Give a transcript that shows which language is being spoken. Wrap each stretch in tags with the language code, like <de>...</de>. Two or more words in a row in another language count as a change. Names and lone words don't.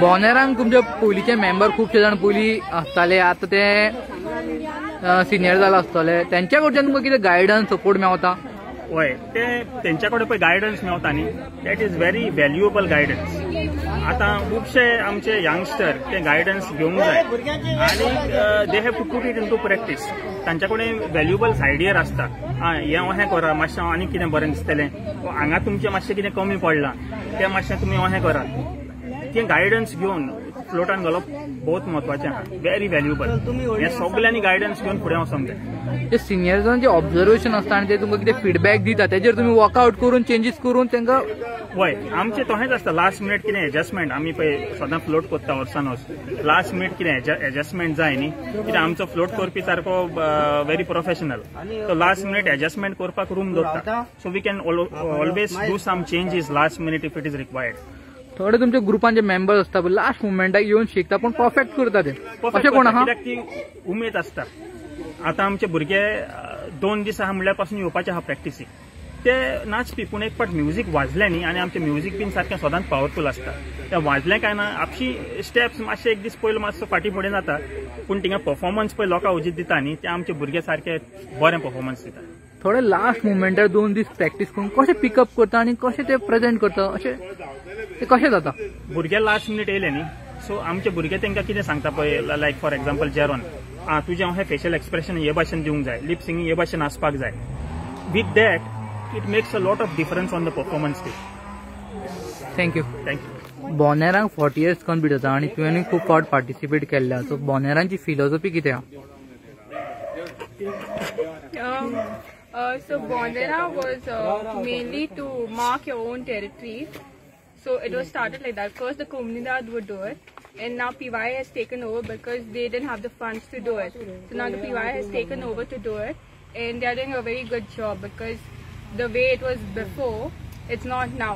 <kok>बोंदेरांक तुमचे पयलींचे मेंबर खुबशे जाण पयलीं आसताले आतां ते सिनियर जाला आसतले तेंच्या कडच्यान तुमकां कितें गायडन्स सपोर्ट मेळटा हय ते तेंच्या कडेन पळय गायडन्स मेळटा न्ही</kok> <en>that is very valuable guidance</en> <kok>आतां खुबशे आमचे यंगस्टर ते गायडन्स घेवंक जाय आनी</kok> <en>they have to put it in to practice</en> <kok>तांच्या कडेन</kok> <en>valuable ideas</en> <kok>आसता हें अहें करा मातशें आनी कितें बरें दिसतलें हांगा तुमचें मातशें कितें कमी पडलां तें मातशें तुमी अहें करात तें गायडन्स घेवन फ्लोटान घालप बहुत महत्वाचें आहा</kok> <en>very valuable</en> <kok>हें सगल्यांनी गायडन्स घेवन फुडें वचोंक जाय जे सिनियर्सांचे ऑब्जर्वेशन आसता आनी ते तुमकां कितें फीडबॅक दिता तेजेर तुमी वर्कआउट करून चेंजीस करून तांकां हय आमचें तशेंच आसता</kok> <en>last minute</en> <kok>कितें एडजस्टमेंट आमी पळय सदां फ्लोट करता वर्सान वर्स</kok> <en>last minute</en> <kok>कितें एडजस्टमेंट जाय न्ही कित्याक आमचो फ्लोट करपी सारको</kok> <en>very professional</en> <kok>तो</kok> <en>last minute adjustment</en> <kok>करपाक रूम दवरता</kok> <en>so we can always do some changes last minute if it is required</en> <kok>थोडे तुमच्या ग्रुपांचे मेंबर्स असता पळय लास्ट मुवमेंटाक येवन शिकता पण परफेक्ट करता ते अशें कोण आहा कित्याक ती उमेद आसता आतां आमचे भुरगे 2 दीस आहा म्हणल्यार पासून येवपाचे आहा प्रॅक्टिसीक ते नाचपी पूण एक पाट म्युजीक वाजलें न्ही आनी आमचें म्युजीक बीन सारकें सदांच पावरफूल आसता तें वाजलें काय ना आपशी स्टेप्स मातशे एक दीस पयलो मातसो फाटीं फुडें जाता पूण थिंगा परफॉर्मन्स पळय लोकां उजीत दिता न्ही ते आमचे भुरगे सारके बरें परफॉर्मन्स दिता थोडे लास्ट मुवमेंटार 2 दीस प्रॅक्टीस करून कशें पिकअप करता आनी कशें ते प्रेजेंट करता अशें ते कशें जाता भुरगे</kok> <en>last minute</en> <kok>येयले न्ही सो आमचे भुरगे तांकां कितें सांगता पळय</kok> <en>like for example</en> <kok>जेरोन तुजें अहें</kok> <en>facial expression</en> <kok>हे भाशेन दिवंक जाय</kok> <en>lip syncing</en> <kok>हे भाशेन आसपाक जाय</kok> <en>with that it makes a lot of difference on the performance day थँक्यू थँक्यू</en> <kok>बोंदेरांक 40 years कंप्लीट जाता आनी तुवें खूब फावट पार्टिसिपेट केल्ल्या सो बोंदेरांची फिलॉसॉफी कितें आहा</kok> <en>So Bondera was mainly to mark your own territory. So it was started like that. First the Comunidad would do it, and now PY has taken over because they didn't have the funds to do it. So now the PY has taken over to do it, and they are doing a very good job because the way it was before, it's not now.</en>